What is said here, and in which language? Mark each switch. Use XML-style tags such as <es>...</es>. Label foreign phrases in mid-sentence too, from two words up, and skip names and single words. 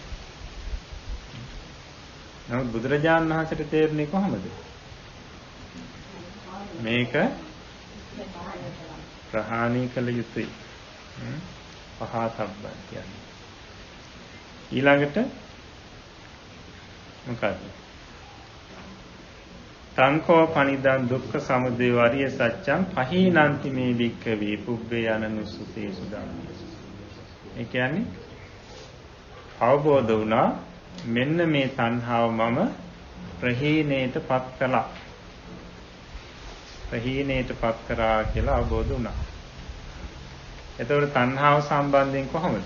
<si>නමුත් බුදුරජාණන් වහන්සේට තේරෙන්නේ කොහොමද? මේක ප්‍රහාණය කළ යුතුයි. පහතබ්බන් කියන්නේ. ඊළඟට මොකක්ද?</si> <pi>සංඛෝ පනිදන් දුක්ඛ සමුදය වරිය සත්‍යං පහීනන්ති මේ වික්ඛවේ පුබ්බේ අනනුසුතේසු ධම්මේසු.</pi> <si>ඒ කියන්නේ අවබෝධ වුණා මෙන්න මේ තණ්හාව මම ප්‍රහීණයටපත් කළා. ප්‍රහීණයටපත් කරා කියලා අවබෝධ වුණා. එතකොට තණ්හාව සම්බන්ධයෙන් කොහොමද?</si>